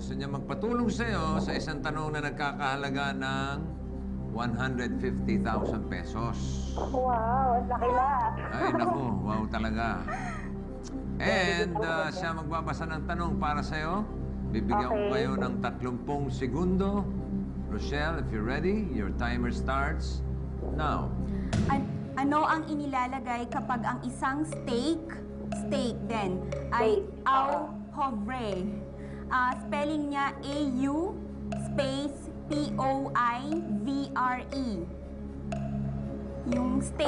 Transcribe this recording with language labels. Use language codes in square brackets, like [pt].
[tl] Gusto niya magpatulong sa'yo sa isang tanong na nagkakahalaga ng 150,000 pesos. Wow, ang laki na. Ay, naku, wow talaga. And siya magbabasa ng tanong para sa'yo. Bibigyan ko Okay. kayo ng 30 segundo. [en] Rochelle, if you're ready, your timer starts now. [tl] Ano ang inilalagay kapag ang isang steak din, ay [en] Steak. [tl] au poivre? Spelling niya A-U space P-O-I-V-R-E. Yung steak.